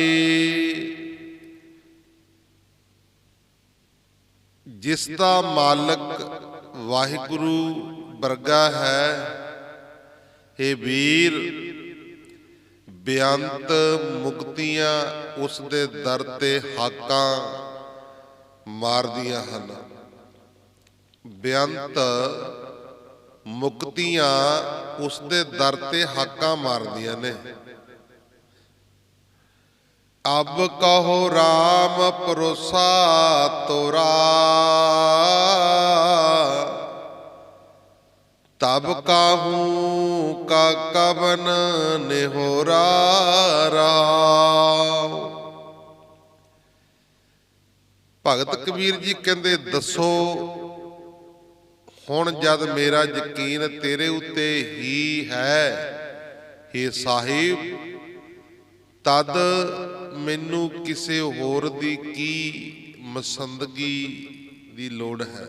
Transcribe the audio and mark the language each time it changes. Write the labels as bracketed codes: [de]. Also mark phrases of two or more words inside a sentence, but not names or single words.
[pa] ਜਿਸ ਦਾ ਮਾਲਕ ਵਾਹਿਗੁਰੂ ਵਰਗਾ ਹੈ, ਇਹ ਵੀਰ ਬੇਅੰਤ ਮੁਕਤੀਆਂ ਉਸ ਦੇ ਦਰ ਤੇ ਹਾਕਾਂ ਮਾਰਦੀਆਂ ਹਨ। ਬੇਅੰਤ ਮੁਕਤੀਆਂ ਉਸ ਦੇ ਦਰ ਤੇ ਹਾਕਾਂ ਮਾਰਦੀਆਂ ਨੇ। [hi] अब कहो राम परोसा तोरा, तब काहूँ का कवन निहोरा राव। [pa] ਭਗਤ ਕਬੀਰ ਜੀ ਕਹਤੇ ਦੱਸੋ ਹੁਣ ਜਦ ਮੇਰਾ ਯਕੀਨ ਤੇਰੇ ਉੱਤੇ ਹੀ ਹੈ ਹੇ ਸਾਹਿਬ, ਤਦ ਮੈਨੂੰ ਕਿਸੀ ਹੋਰ ਦੀ ਕੀ ਮਸੰਦਗੀ ਦੀ ਲੋੜ ਹੈ।